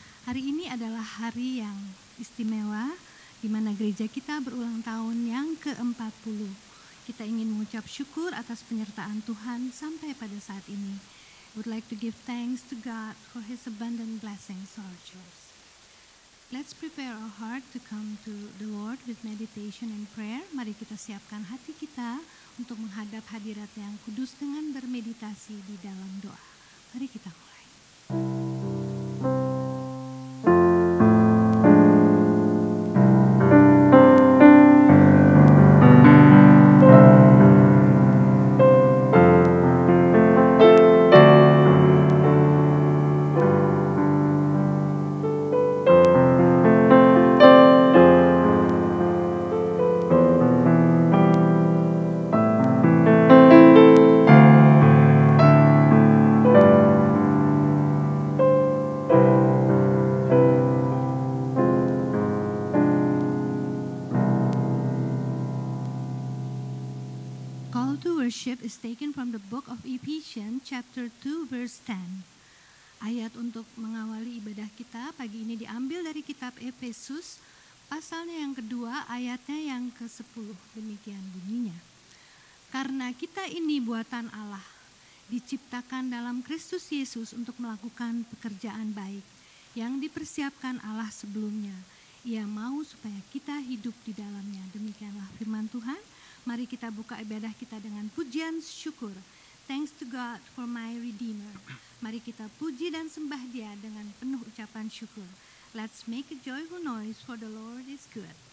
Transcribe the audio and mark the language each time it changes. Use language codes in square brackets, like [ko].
[id] Hari ini adalah hari yang istimewa di mana gereja kita berulang tahun yang ke-40. Kita ingin mengucap syukur atas penyertaan Tuhan sampai pada saat ini. [en] I would like to give thanks to God for His abundant blessings on our church. Let's prepare our heart to come to the Lord with meditation and prayer. [id] Mari kita siapkan hati kita untuk menghadap hadirat yang kudus dengan bermeditasi di dalam doa. Mari kita mulai. [en] Is taken from the book of Ephesians chapter 2 verse 10. [id] Ayat untuk mengawali ibadah kita pagi ini diambil dari kitab Efesus pasalnya yang kedua ayatnya yang ke-10. Demikian bunyinya. Karena kita ini buatan Allah, diciptakan dalam Kristus Yesus untuk melakukan pekerjaan baik yang dipersiapkan Allah sebelumnya. Ia mau supaya kita hidup di dalamnya. Demikianlah firman Tuhan. Mari kita buka ibadah kita dengan pujian syukur. [en] Thanks to God for my Redeemer. [id] Mari kita puji dan sembah Dia dengan penuh ucapan syukur. [en] Let's make a joyful noise for the Lord is good.